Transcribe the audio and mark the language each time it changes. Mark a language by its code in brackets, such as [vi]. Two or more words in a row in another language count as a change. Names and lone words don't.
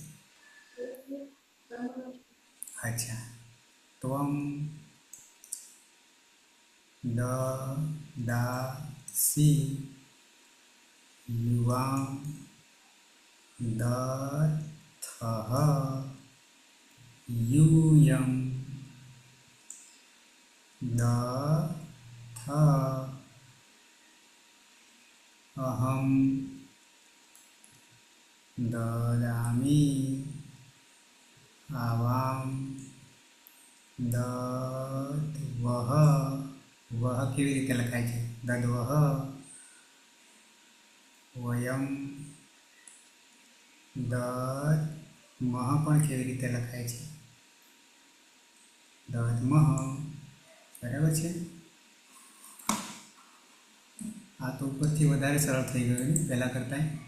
[sa] અચ્છા, ત્વમ દદાસી યુવાં દત્થઃ यूयं दत्थ અહમ દદામિ આવામ દદ્વહ [gu] વહ કેવી રીતે લખાય છે [sa] દદ્વહ વયમ દદ્મહ [gu] પણ કેવી રીતે લખાય છે દદ્મહ બરાબર છે આ તો ઉપરથી વધારે સરળ થઈ ગયું ને પહેલાં કરતાં